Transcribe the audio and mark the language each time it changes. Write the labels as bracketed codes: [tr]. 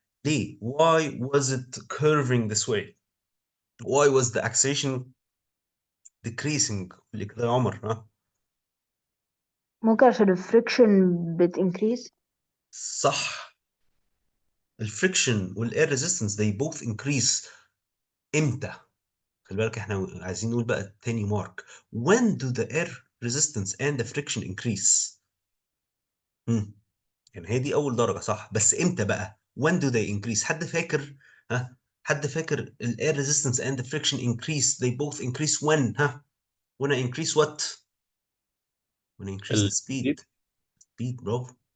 [ar] ليه؟ [en] Why was it curving this way? Why was the acceleration decreasing? [ar] اللي كده يا عمر ها؟ ممكن عشان الفريكشن بتنكريس. صح. الفريكشن والاير ريزيستنس [en] they both increase. [ar] امتى؟ خلي بالك احنا عايزين نقول بقى تاني مارك. [en] When do the air resistance and the friction increase؟ [ar] يعني هي دي أول درجة صح، بس امتى بقى؟ [en] When do they increase؟ [ar] حد فاكر؟ ها؟ حد فاكر ال [en] air resistance and the friction increase they both increase when؟ [ar] ها؟ [en] When I increase what؟ When I increase the speed. Speed [ar] برافو.